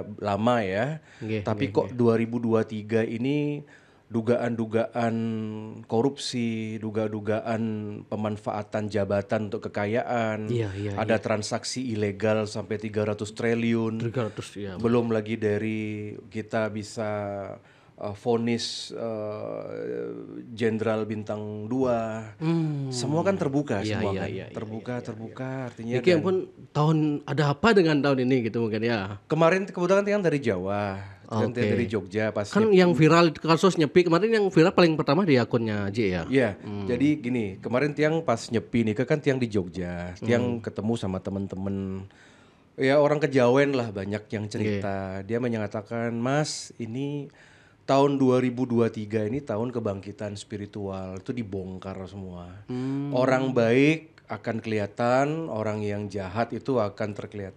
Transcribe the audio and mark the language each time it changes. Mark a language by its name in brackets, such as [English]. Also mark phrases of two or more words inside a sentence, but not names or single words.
[Indonesian] lama ya, tapi kok 2023 ini dugaan-dugaan korupsi, dugaan pemanfaatan jabatan untuk kekayaan, ada transaksi ilegal sampai 300 triliun, belum lagi dari kita bisa vonis jenderal bintang 2, semua kan terbuka semua kan, terbuka artinya. [Javanese] Iki ampun, [Indonesian] ada apa dengan tahun ini gitu mungkin ya. Kemarin kebetulan yang dari Jawa. Kan dari Jogja pas kan yang viral kasus nyepi kemarin, yang viral paling pertama di akunnya Ji ya. Iya, jadi gini, kemarin tiang pas nyepi nih kan tiang di Jogja, tiang ketemu sama temen-temen ya orang kejawen lah, banyak yang cerita. Dia menyatakan, Mas ini tahun 2023 ini tahun kebangkitan spiritual, itu dibongkar semua. Orang baik akan kelihatan, orang yang jahat itu akan terkelihatan.